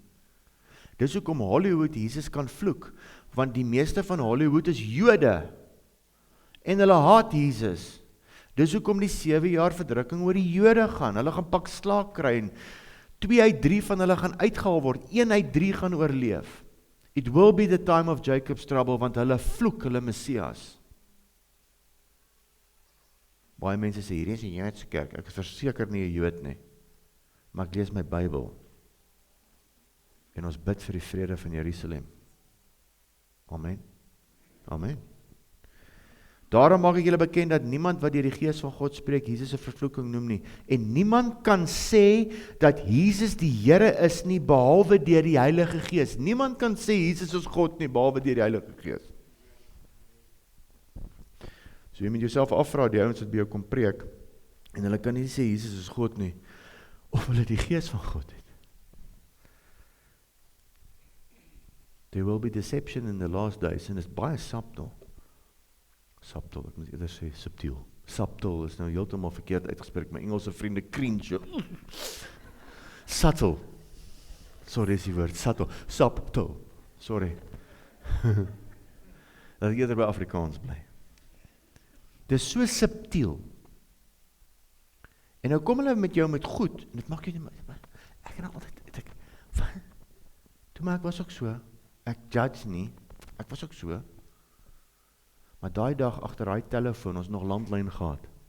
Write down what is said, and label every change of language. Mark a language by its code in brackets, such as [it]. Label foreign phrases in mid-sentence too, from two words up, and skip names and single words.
[af] Dis hoekom Hollywood Jesus kan vloek, want die meeste van Hollywood is Jode, en hulle haat Jesus. Dis hoekom die 7 jaar verdrukking oor die Jode gaan. Hulle gaan pak slaag kry en 2 uit 3 van hulle gaan uitgehaal word. 1 uit 3 gaan oorleef. [en] It will be the time of Jacob's trouble, [af] want hulle vloek hulle Messias. Baie mense sê, hierdie is 'n Joodse kerk. Ek is verseker nie 'n Jood nie. Maar ek lees my Bybel. En ons bid vir die vrede van Jerusalem. Amen. Amen. Daarom maak ek julle bekend dat niemand wat deur die Gees van God spreek, Jesus 'n vervloeking noem nie. En niemand kan sê dat Jesus die Here is nie, behalwe deur die Heilige Gees. Niemand kan sê Jesus is God nie, behalwe deur die Heilige Gees. So jy moet jouself afvra, die ouens wat by jou kom preek, en hulle kan nie sê Jesus is God nie, of hulle die Gees van God het. [en] There will be deception in the last days, [af] en is baie subtle. Subtle, ek moet eerder sê subtiel. Subtle is nou heeltemal verkeerd uitgespreek, my Engelse vriende cringe. Subtle. Sorry is die woord, subtle. Subtle. Sorry. Dat ek eerder by Afrikaans bly. Dis so subtiel. En nou kom hulle met jou met goed, en dit maak jy, ek kan altyd, toe maar ek was ook so, ek judge nie, ek was ook so, maar daai dag agter daai telefoon, ons nog landlyn gehad,